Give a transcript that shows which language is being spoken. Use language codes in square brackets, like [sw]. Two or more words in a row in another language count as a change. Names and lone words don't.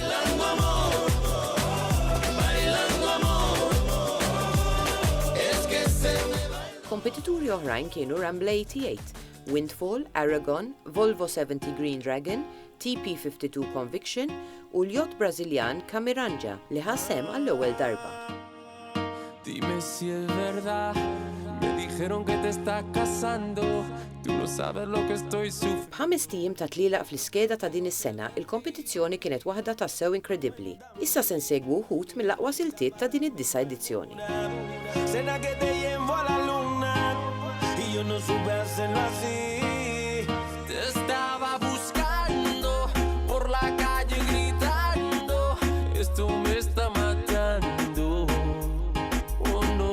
[mt] Kompetituri oħrajn kienu Rambler 88, Windfall, Aragon, Volvo 70 Green Dragon, TP52 Conviction u l-jott Brażiljan Camiranja li ħasem għall-ewwel darba. [es] Dime si es verdad, me dijeron que te estás casando, tú no sabes lo que estoy sufriendo. [mt] B'ħames tim ta' tlilaq fl-iskeda ta' din is-sena, il-kompetizzjoni kienet waħda ta' sew inkredibbli. Issa se nsegwu wħud mill-aqwa siltiet ta' din id-9 edizzjoni. [es] Cena que te llevo a la luna y yo no supe hacerlo así. Te estaba buscando por la calle gritando, esto me está matando. Oh no.